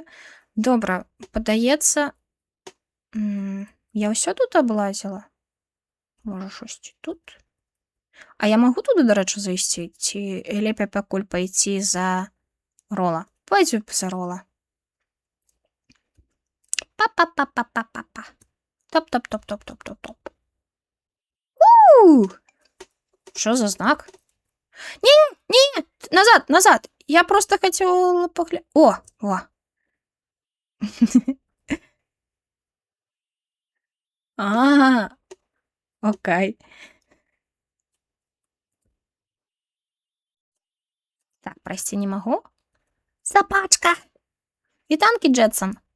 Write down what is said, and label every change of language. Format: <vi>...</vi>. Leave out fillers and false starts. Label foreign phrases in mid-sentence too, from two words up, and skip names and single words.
<be>Добра, падаецца... Я ўсё тут аблазіла? Можа, шосьці тут? А я магу туды, дарэчы, зайсці? Ці лепей пакуль пайсці за рола? Пойдзем за рола. Па-па-па-па-па-па-па. Топ-топ-топ-топ-топ-топ-топ.</be> <uk>Що за знак?</uk> <be>Не, назад. Я просто хацела паглядзець. О. Окей. Так, прайсці не магу. Сабачка! Вітанкі, Джетсон.</be>